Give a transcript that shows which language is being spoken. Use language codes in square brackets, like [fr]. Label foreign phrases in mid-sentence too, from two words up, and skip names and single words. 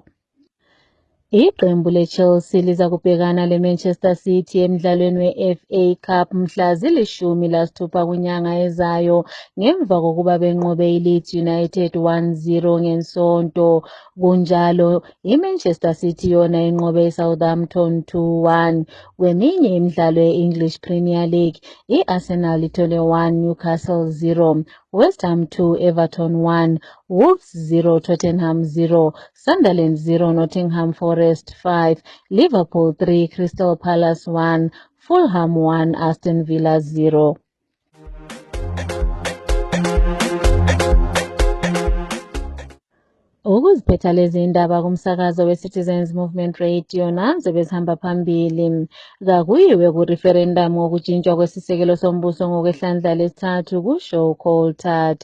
[nd] Iqembu leChelsea liza kubhekana leManchester City emdlalweni we-FA Cup mhla zili-16 kunyanga ezayo ngemva kokuba benqobe iLeeds United 1-0 ngensonto. Kunjalo, iManchester City yona inqobe iSouthampton 2-1. Kweminye imidlalo ye-English Premier League, i-Arsenal ithole 1, Newcastle 0, West Ham 2, Everton 1, Wolves 0, Tottenham 0, Sunderland 0, Nottingham Forest 5, Liverpool 3, Crystal Palace 1, Fulham 1, Aston Villa 0. Ukuziphetha lezi indaba kumsakazo we-Citizens Movement Radio nazo bezihamba phambili. Kakuyiwe ku-referendum wokujintshwa kwesisekelo sombuso ngokwehlandla lesithathu kusho uCoulthard.